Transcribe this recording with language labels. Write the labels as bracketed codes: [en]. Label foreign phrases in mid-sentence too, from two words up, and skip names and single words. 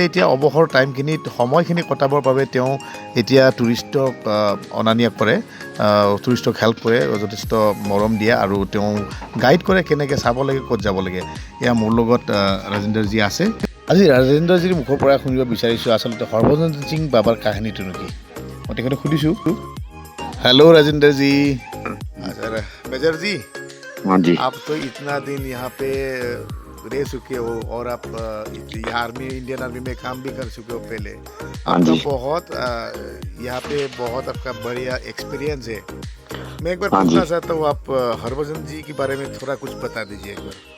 [as] এতিয়া অৱসৰ সময়খিনি কটাবৰ বাবে তেওঁ এতিয়া টুৰিষ্টক অনা নিয়া কৰে, টুৰিষ্টক হেল্প কৰে, যথেষ্ট মৰম দিয়ে, আৰু তেওঁ গাইড কৰে কেনেকৈ চাব লাগে, ক'ত যাব লাগে। এয়া মোৰ লগত ৰাজেন্দ্ৰজী আছে। আজি ৰাজেন্দ্ৰজীৰ মুখৰ পৰা শুনিব বিচাৰিছোঁ আচলতে হৰভজন সিং বাবাৰ কাহিনীটো নেকি। মই তেখেতক সুধিছোঁ। হেল্ল' ৰাজেন্দ্ৰজী। আচ্ছা মেজৰজী, [hi] हाँ जी। आप तो इतना दिन यहाँ पे रह चुके हो, और आप इंडियन आर्मी में काम भी कर चुके हो पहले। हाँ आपका जी। बहुत यहाँ पे बहुत आपका बढ़िया एक्सपीरियंस है। मैं एक बार हाँ पूछना जी। चाहता हूँ, आप हरभजन जी के बारे में थोड़ा कुछ बता दीजिए एक बार।